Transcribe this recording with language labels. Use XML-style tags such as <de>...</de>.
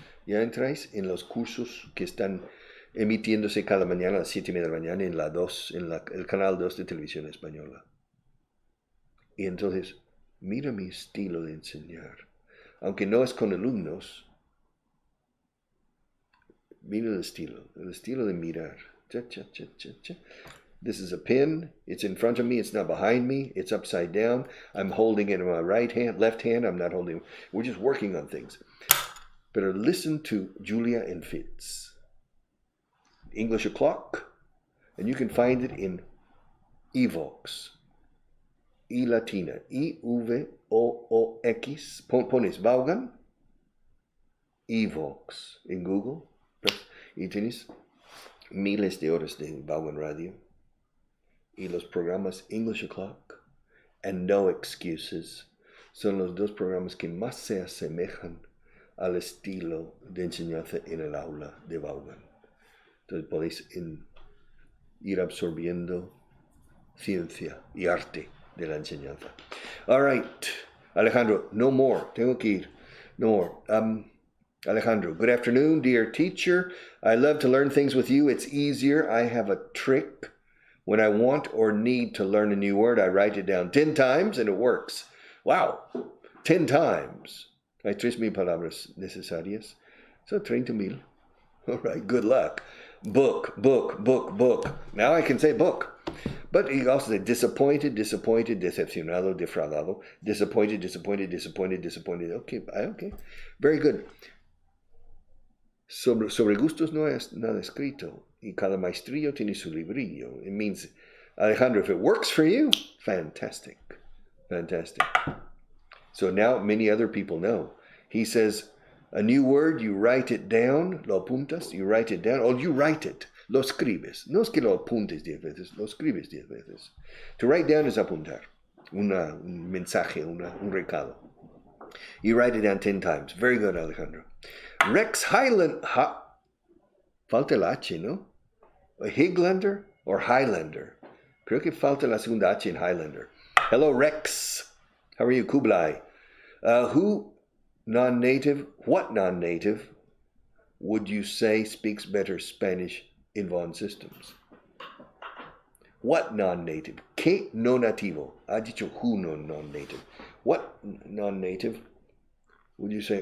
<es>Ya entráis en los cursos que están emitiéndose cada mañana a las 7:30 de la mañana en el canal 2 de Televisión Española. Y entonces, mira mi estilo de enseñar. Aunque no es con alumnos, mira el estilo de mirar.</es> <en>Cha, cha, cha, cha, cha. This is a pen. It's in front of me. It's not behind me. It's upside down. I'm holding it in my left hand. I'm not holding. We're just working on things. But listen to Julia and Fitz. English O'Clock. And you can find it in Evox.</en> <es>Y latina. I-V-O-O-X. Pones Vaughan. Evox en Google. Y tienes miles de horas de Vaughan Radio. Y los programas English O'Clock and No Excuses son los dos programas que más se asemejan al estilo de enseñanza en el aula de Vaughan. Entonces podéis ir absorbiendo ciencia y arte de la enseñanza.</es> <en>All right, Alejandro, no more.</en> <es>Tengo que ir.</es> <en>No more. Alejandro, good afternoon, dear teacher. I love to learn things with you. It's easier. I have a trick. When I want or need to learn a new word, I write it down 10 times and it works. Wow, 10 times.</en> <es>Hay 3,000 palabras necesarias.</es> <en>So 30,000. All right, good luck. Book. Now I can say book. But he also said disappointed,</en> <es>decepcionado, defraudado.</es> <en>Disappointed. Okay. Very good.</en> <es>Sobre gustos no es nada escrito. Y cada maestrillo tiene su librillo.</es> <en>It means, Alejandro, if it works for you, fantastic. So now many other people know. He says, a new word, you write it down,</en> <es>lo apuntas,</es> <en>you write it down, or you write it,</en> <es>lo escribes. No es que lo apuntes 10 veces, lo escribes 10 veces.</es> <en>To write down</en> <es>is apuntar, un mensaje, un recado.</es> <en>You write it down 10 times. Very good, Alejandro. Rex Highland,</en> <es>falta el H, ¿no?</es> <en>A Highlander or Highlander?</en> <es>Creo que falta la segunda H en Highlander.</es> <en>Hello, Rex. How are you, Kublai? What non-native would you say speaks better Spanish in Von Systems? What non-native?</en> <es>¿Qué no nativo? Ha dicho who no non-native.</es> <en>What non-native would you say?</en>